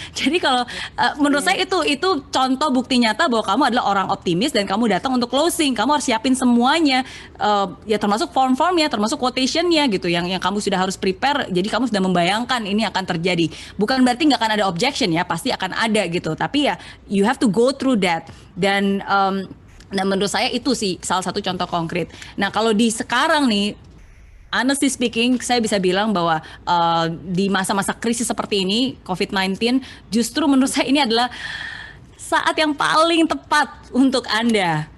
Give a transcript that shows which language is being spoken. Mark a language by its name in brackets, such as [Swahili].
[Indonesian] Jadi kalau menurut saya itu contoh bukti nyata bahwa kamu adalah orang optimis dan kamu datang untuk closing, kamu harus siapin semuanya, ya termasuk form-formnya, termasuk quotationnya gitu, yang kamu sudah harus prepare. Jadi kamu sudah membayangkan ini akan terjadi. Bukan berarti nggak akan ada objection ya, pasti akan ada gitu. Tapi ya [English] you have to go through that. [Indonesian] Dan menurut saya itu sih salah satu contoh konkret. Nah kalau di sekarang nih, [English] honestly speaking, [Indonesian] saya bisa bilang bahwa di masa-masa krisis seperti ini, COVID-19, justru menurut saya ini adalah saat yang paling tepat untuk Anda.